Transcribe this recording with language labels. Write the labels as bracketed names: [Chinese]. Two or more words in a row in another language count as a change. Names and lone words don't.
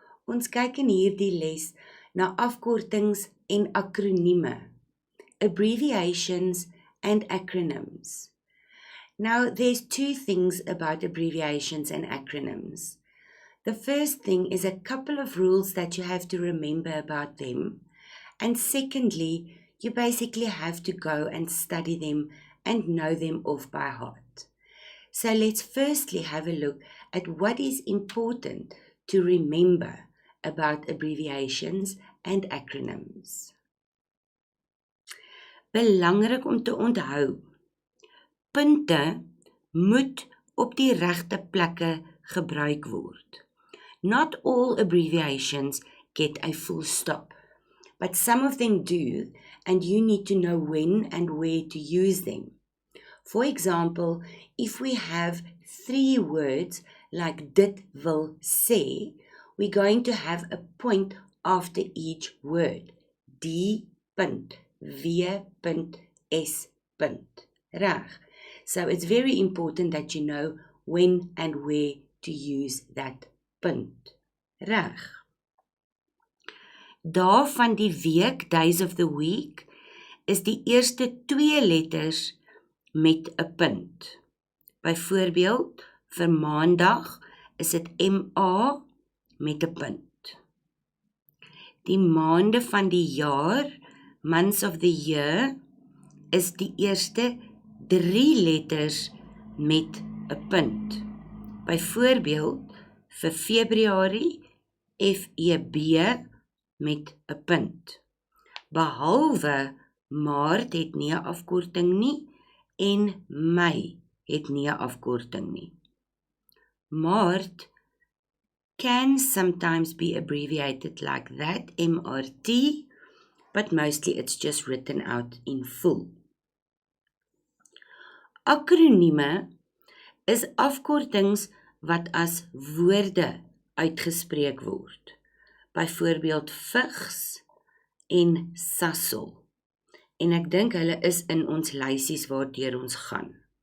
[Afrikaans] Ons kyk in hierdie les na afkortings en akronieme, [English] abbreviations and acronyms. Now, there's two things about abbreviations and acronyms. The first thing is a couple of rules that you have to remember about them. And secondly, you basically have to go and study them and know them off by heart. So let's firstly have a look at what is important to remember about abbreviations and acronyms. [Afrikaans] Belangrik om te onthou, punte moet op die regte plekke gebruik word. [English] Not all abbreviations get a full stop, but some of them do, and you need to know when and where to use them. For example, if we have 3 words like [Afrikaans] dit wil sê, [English] we're going to have a point after each word. [Afrikaans] Die punt, W punt, S punt. Reg. [English] So it's very important that you know when and where to use that punt. [Afrikaans] Reg. Dae van die week, [English] days of the week, [Afrikaans] is die eerste 2 letters met 'n punt. Byvoorbeeld, vir maandag is dit MA met 'n punt. Die maande van die jaar, [English] months of the year, [Afrikaans] is die eerste 3 letters met 'n punt. Byvoorbeeld, vir Februarie, FEB met 'n punt. Behalwe Maart het nie 'n afkorting nie en Mei het nie 'n afkorting nie. [English] Maart can sometimes be abbreviated like that, MRT, but mostly it's just written out in full. [Afrikaans] Akronieme is afkortings wat as woorde uitgespreek word. Byvoorbeeld VIGS en SASOL. En ek dink hulle is in ons lysies waardeur ons gaan.